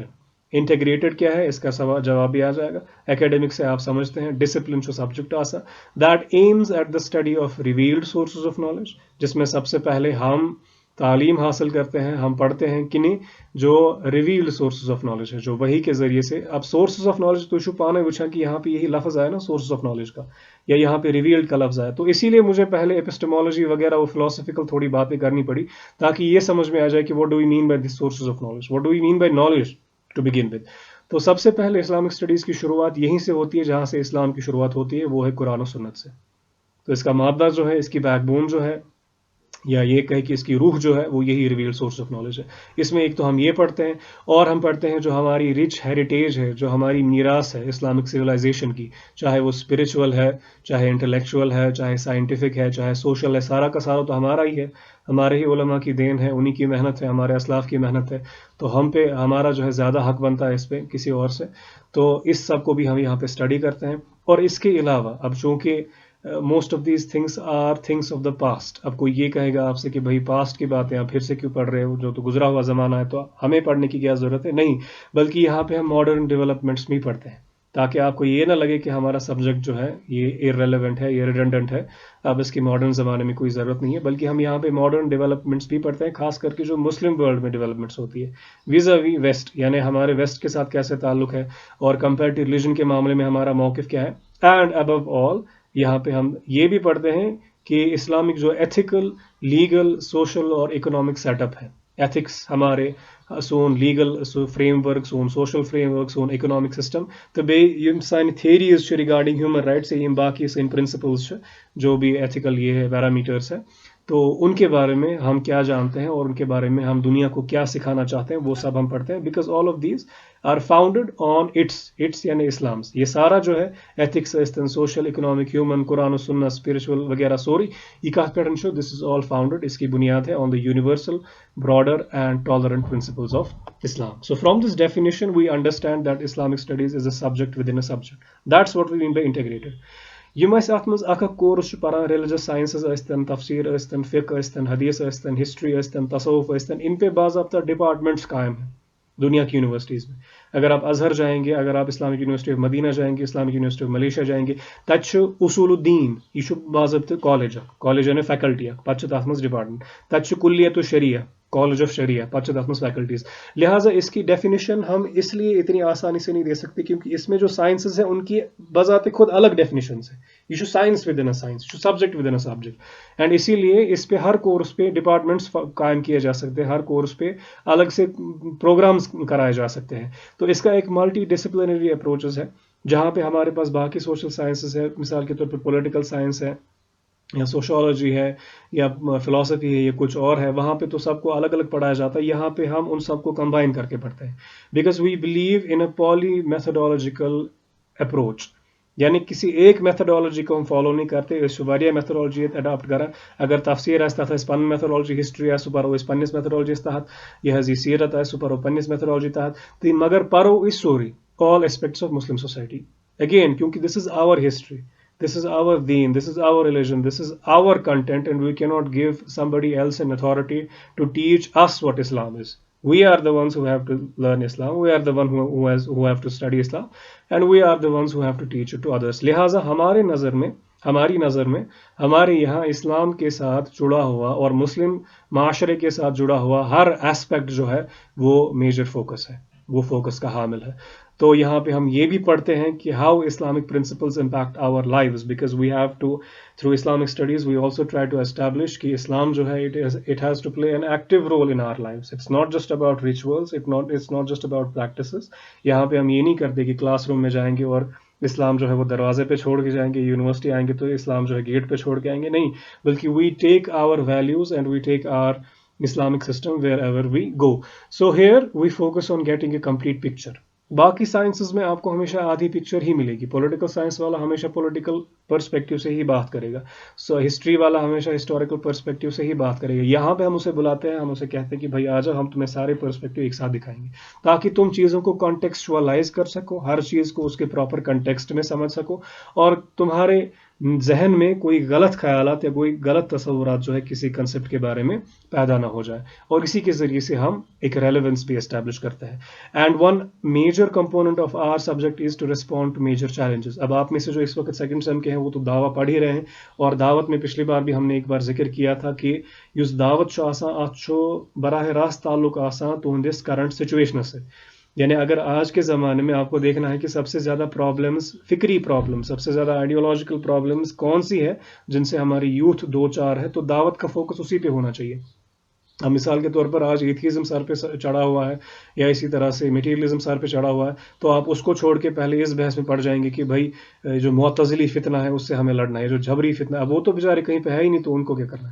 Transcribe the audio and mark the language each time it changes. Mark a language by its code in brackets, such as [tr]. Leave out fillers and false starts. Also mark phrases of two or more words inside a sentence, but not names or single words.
[ur] انٹیگریٹڈ کیا ہے اس کا جواب بھی آ جائے گا. ایکیڈیمک سے آپ سمجھتے ہیں ڈسپلن جو سبجیکٹ [en] as that aims at the study of revealed sources of knowledge, [ur] جس میں سب سے پہلے ہم تعلیم حاصل کرتے ہیں، ہم پڑھتے ہیں کنہیں جو [en] revealed sources of knowledge [ur] ہے، جو وہی کے ذریعے سے. اب [en] sources of knowledge [ur] تو شو پانے وچھا کہ یہاں پہ یہی لفظ آیا نا [en] sources of knowledge [ur] کا، یا یہاں پہ ریویلڈ کا لفظ آیا، تو اسی لیے مجھے پہلے ایپسٹمالوجی وغیرہ وہ فلاسفیکل تھوڑی باتیں کرنی پڑی تاکہ یہ سمجھ میں آ جائے کہ [en] what do we mean by this sources of knowledge, what do we mean by knowledge to begin with. [ur] تو سب سے پہلے اسلامک اسٹڈیز کی شروعات یہیں سے ہوتی ہے جہاں سے اسلام کی شروعات ہوتی ہے، وہ ہے قرآن و سنت سے. تو اس کا مادہ جو ہے، اس کی بیک بون جو ہے، یا یہ کہے کہ اس کی روح جو ہے، وہ یہی [en] revealed source of knowledge [ur] ہے. اس میں ایک تو ہم یہ پڑھتے ہیں، اور ہم پڑھتے ہیں جو ہماری [en] rich heritage [ur] ہے، جو ہماری میراث ہے [en] Islamic civilization [ur] کی، چاہے وہ اسپرچول ہے، چاہے انٹلیکچوئل ہے، چاہے سائنٹیفک ہے، چاہے سوشل ہے، سارا کا سارا تو ہمارا ہی ہے، ہمارے ہی علماء کی دین ہے، انہی کی محنت ہے، ہمارے اسلاف کی محنت ہے. تو ہم پہ ہمارا جو ہے زیادہ حق بنتا ہے اس پہ کسی اور سے. تو اس سب کو بھی ہم یہاں پہ اسٹڈی کرتے ہیں. اور اس کے علاوہ اب چونکہ [en] most of these things are things of the past. [ur] اب کوئی یہ کہے گا آپ سے کہ بھائی پاسٹ کی باتیں آپ پھر سے کیوں پڑھ رہے ہو, جو تو گزرا ہوا زمانہ ہے تو ہمیں پڑھنے کی کیا ضرورت ہے. نہیں, بلکہ یہاں پہ ہم [en] modern developments [ur] بھی پڑھتے ہیں تاکہ آپ کو یہ نہ لگے کہ ہمارا سبجیکٹ جو ہے یہ irrelevant ہے, یہ ریڈنڈنٹ ہے, اب اس کی ماڈرن زمانے میں کوئی ضرورت نہیں ہے. بلکہ ہم یہاں پہ [en] modern developments [ur] بھی پڑھتے ہیں, خاص کر کے جو [en] Muslim world [ur] میں ڈیولپمنٹس ہوتی ہے [en] vis-à-vis West, [ur] یعنی ہمارے ویسٹ کے ساتھ کیسے تعلق ہے اور [en] compare to religion [ur] کے معاملے میں ہمارا موقف کیا ہے. [en] and above all [ur] یہاں پہ ہم یہ بھی پڑھتے ہیں کہ اسلامک جو ایتھیکل, لیگل, سوشل اور [en] economic setup [ur] ہے. ایتھکس ہمارے سون [en] legal framework, [ur] سون [en] social framework, [ur] سون [en] economic system, [ur] تو [ks] بیٚیہِ یِم سانہِ تھیریٖز چھِ [en] regarding human rights, [ks] یِم باقی سٲنۍ پرنسپلز چھِ [ur] جو بھی ایتھیکل یہ ہے پیرامیٹرس ہے, تو ان کے بارے میں ہم کیا جانتے ہیں اور ان کے بارے میں ہم دنیا کو کیا سکھانا چاہتے ہیں وہ سب ہم پڑھتے ہیں. [en] because all of these are founded on its یعنی اسلامس. [ur] یہ سارا جو ہے ایتھکس ٲسۍتن, سوشل, اکنامک, ہیومن, قرآن و سنت, اسپرچل وغیرہ [ks] سورُے یہ کتھ پٮ۪ٹھ چھُ, [en] this is all founded, [ur] اس کی بنیاد ہے [en] on the universal, broader and tolerant principles of Islam. So from this definition we understand that Islamic studies is a subject within a subject. That's what we mean by integrated. [ks] یم اَسہِ اَتھ منٛز اکھ کورس چھُ پران, [en] religious sciences [ks] ٲسۍتن, تفسیر ٲسۍتن, فقہ ٲسۍتن, حدیث ٲسۍتن, ہسٹری ٲسۍتن, تصوف ٲسۍتن, [ur] ان پہ باضابطہ ڈپارٹمنٹس قائم ہیں دنیا کی یونیورسٹیز میں. اگر آپ ازہر جائیں گے, اگر آپ اسلامک یونیورسٹی آف مدینہ جائیں گے, اسلامک یونیورسٹی آف ملیشیا جائیں گے, [ks] تتہِ چھُ [ar] اصول الدین, [ks] یہ چھُ باضابطہ کالج, کالج یعنی فیکلٹی, پتہٕ چھُ تتھ منٛز ڈپارٹمنٹ, تتہِ چھُ [ar] کلیت الشریعہ, [en] college of Sharia, [ks] پتہٕ چھِ تتھ منٛز فیکلٹیز. [ur] لہٰذا اس کی ڈیفینیشن ہم اس لیے اتنی آسانی سے نہیں دے سکتے کیونکہ اس میں جو سائنسز ہیں ان کی بذات خود الگ ڈیفینیشنز ہیں. [ks] یہ چھُ [en] science within a science, [ks] یہ چھُ [en] subject within a subject, [ur] اینڈ اسی لیے اس پہ ہر کورس پہ ڈپارٹمنٹس قائم کیے جا سکتے ہیں, ہر کورس پہ الگ سے پروگرامز کرائے جا سکتے ہیں. تو اس کا ایک [en] multidisciplinary approaches [ur] ہے جہاں پہ ہمارے پاس باقی [en] social sciences [ur] ہے, مثال کے طور پہ [en] political science [ur] ہے یا سوشولوجی ہے یا فلاسفی ہے یا کچھ اور ہے, وہاں پہ تو سب کو الگ الگ پڑھایا جاتا ہے. یہاں پہ ہم ان سب کو کمبائن کر کے پڑھتے ہیں [en] because we believe in a poly methodological approach, [ur] یعنی کسی ایک میتھڈالوجی کو ہم فالو نہیں کرتے, [ks] اس واریاہ میتھڈالوجی اڈاپٹ کران. اگر تفسیر آسہِ تتھ آسہِ پنٕنۍ میتھڈالوجی, ہسٹری آسہِ سُہ پرو أسۍ پننس میتھڈالوجیس تحت, یہ حظ یہ سیرت آسہِ سُہ پرو پننس میتھڈالوجی تحت, تہٕ مگر پرو أسۍ سورُے [en] all aspects of Muslim society. Again, کیونکہ this is our history, this is our deen, this is our religion, this is our content, and we cannot give somebody else an authority to teach us what Islam is. We are the ones who have to learn Islam, we are the one who have to study Islam, and we are the ones who have to teach it to others. [ur] لہٰذا ہماری نظر میں ہمارے یہاں اسلام کے ساتھ جڑا ہوا اور مسلم معاشرے کے ساتھ جڑا ہوا ہر ایسپیکٹ جو ہے وہ [en] major focus [ur] ہے, وہ فوکس کا حامل ہے. تو یہاں پہ ہم یہ بھی پڑھتے ہیں کہ [en] how Islamic principles impact our lives, because we have to through Islamic studies we also try to establish [ur] کہ اسلام جو ہے [en] it has to play an active role in our lives. it's not just about rituals, it's not just about practices. [ur] یہاں پہ ہم یہ نہیں کرتے کہ کلاس روم میں جائیں گے اور اسلام جو ہے وہ دروازے پہ چھوڑ کے جائیں گے, یونیورسٹی آئیں گے تو اسلام جو ہے گیٹ پہ چھوڑ کے آئیں گے, نہیں, بلکہ [en] we take our values and we take our Islamic system wherever we go. So here we focus on getting a complete picture. [ur] باقی سائنسز میں آپ کو ہمیشہ آدھی پکچر ہی ملے گی. پولیٹیکل سائنس والا ہمیشہ [en] political perspective [ur] سے ہی بات کرے گا, سو ہسٹری والا ہمیشہ [en] historical perspective [ur] سے ہی بات کرے گا. یہاں پہ ہم اسے بلاتے ہیں, ہم اسے کہتے ہیں کہ بھائی آ جاؤ, ہم تمہیں سارے پرسپیکٹو ایک ساتھ دکھائیں گے تاکہ تم چیزوں کو کانٹیکسچوالائز کر سکو, ہر چیز کو اس کے [en] proper context [ur] میں سمجھ سکو, اور تمہارے ذہن میں کوئی غلط خیالات یا کوئی غلط تصورات جو ہے کسی کنسیپٹ کے بارے میں پیدا نہ ہو جائے, اور اسی کے ذریعے سے ہم ایک ریلیونس بھی اسٹیبلش کرتے ہیں. [en] and one major component of our subject is to respond to major challenges. [ur] اب آپ میں سے جو اس وقت سیکنڈ سیم کے ہیں وہ تو دعویٰ پڑھ ہی رہے ہیں, اور دعوت میں پچھلی بار بھی ہم نے ایک بار ذکر کیا تھا کہ [ks] اس دعوت چھُ آسان, اتھ چھُ براہ راست تعلق آسان تہنٛدِس [en] current situation [ur] سے. یعنی اگر آج کے زمانے میں آپ کو دیکھنا ہے کہ سب سے زیادہ پرابلمس, فکری پرابلم, سب سے زیادہ [en] ideological problems [ur] کون سی ہے جن سے ہماری یوتھ دو چار ہے, تو دعوت کا فوکس اسی پہ ہونا چاہیے. اب مثال کے طور پر آج ایتھیزم سر پہ چڑھا ہوا ہے یا اسی طرح سے میٹیریلزم سر پہ چڑھا ہوا ہے, تو آپ اس کو چھوڑ کے پہلے اس بحث میں پڑ جائیں گے کہ بھائی جو معتزلی فتنہ ہے اس سے ہمیں لڑنا ہے, جو جبری فتنہ ہے وہ تو بیچارے کہیں پہ ہے ہی نہیں, تو ان کو کیا کرنا ہے.